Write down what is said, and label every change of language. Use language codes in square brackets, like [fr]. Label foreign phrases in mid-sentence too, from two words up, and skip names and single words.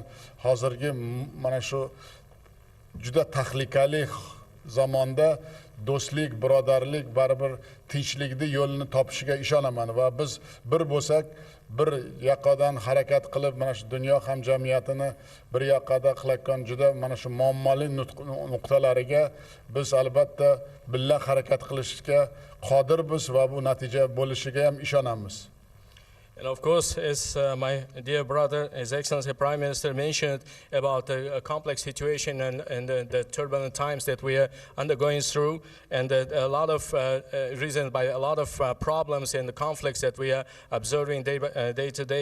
[uz] hozirgi mana shu juda tahlikali zamonda do'stlik birodarlik baribir tinchlikni yo'lini topishiga ishonaman va biz bir bo'lsak bir yoqadan harakat qilib mana shu dunyo hamjamiyatini bir yoqada qilayotgan juda mana shu muammoli nuqtalariga biz albatta birga harakat qilishga qodirmiz va bu natija bo'lishiga ham ishonamiz. [en] And of course, as my dear brother, His Excellency Prime Minister mentioned about the complex situation and the turbulent times that we are undergoing through, and a lot of reasons by a lot of problems and the conflicts that we are observing day to day.